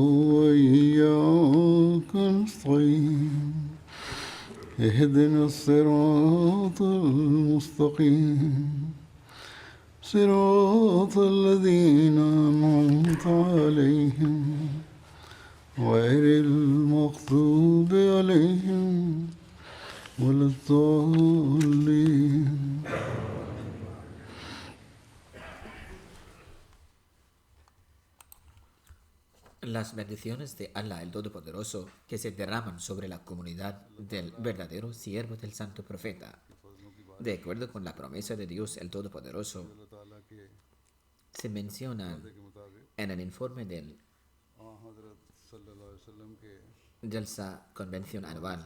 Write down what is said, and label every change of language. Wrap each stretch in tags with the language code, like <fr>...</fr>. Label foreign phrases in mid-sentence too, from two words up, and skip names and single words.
<ar>وإياك نستعين اهدنا الصراط المستقيم صراط الذين أنعمت عليهم غير المغضوب عليهم ولا الضالين.</ar> <es>Las bendiciones de Allah el Todopoderoso que se derraman sobre la comunidad del verdadero siervo del Santo Profeta. De acuerdo con la promesa de Dios el Todopoderoso, se menciona en el informe del Jalsa Convención Anual.</es>